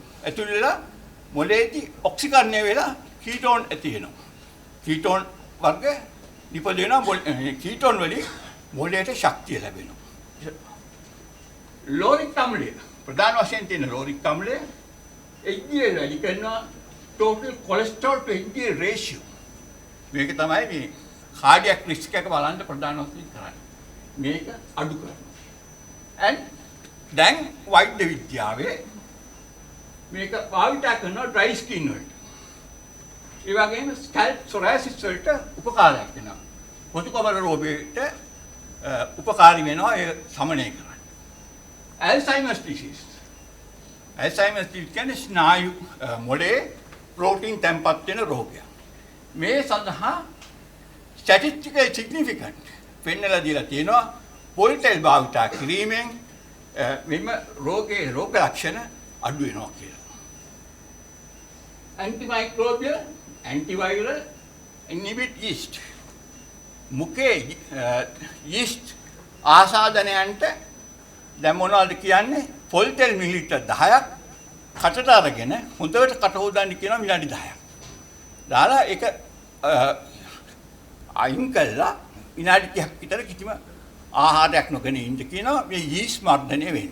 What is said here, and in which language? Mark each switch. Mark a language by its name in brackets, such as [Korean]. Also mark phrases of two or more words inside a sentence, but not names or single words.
[Sinhala] ඇතුල් වෙලා මොළයේදී ඔක්සිකරණය වෙලා කීටෝන් ඇති වෙනවා. කීටෝන් වර්ග නිපද වෙනවා. කීටෝන් වලින් මොළයට ශක්තිය ලැබෙනවා. ලෝරික් අම්ලය ප්‍රධාන වශයෙන් තියෙන ලෝරික් අම්ලය HDL වැඩි කරනවා. [English] total cholesterol to HDL ratio [Sinhala] මේක තමයි මේ [English] cardiac risk [Sinhala] එක බලන්න ප්‍රධාන වශයෙන් කරන්නේ. මේක අඩු කරනවා. and දැන් වෛද්‍ය විද්‍යාවේ මේක භාවිත කරනවා [English] dry skin [Sinhala] වලට. ඒ වගේම [English] scalp psoriasis [Sinhala] වලට උපකාරයක් වෙනවා. පොතුකවර රෝගයට උපකාරී වෙනවා ඒ සමනය කරන්න. [English] Alzheimer's disease. Alzheimer's disease [Sinhala] කියන්නේ ස්නායු මොළේ ප්‍රෝටීන් තැන්පත් වෙන රෝගයක්. මේ සඳහා [English] statistically significant [Sinhala] පෙන්වලා දීලා තියෙනවා පොල්ටෙල් භාවිත කිරීමෙන් මෙම රෝගයේ රෝග ලක්ෂණ අඩු වෙනවා කියලා. [English] Antimicrobial, antiviral, inhibit yeast. [Sinhala] මුඛේ yeast ආසාදනයන්ට දැන් මොනවද කියන්නේ? පොල් තෙල් මිලිලිටර් 10ක් කටට අරගෙන හොඳට කට හොදන්න කියනවා විනාඩි 10ක්. දාලා ඒක අයින් කළා විනාඩි 30ක් විතර කිසිම ආහාරයක් නොගෙන ඉන්න කියනවා මේ yeast මර්ධනය වෙන්න.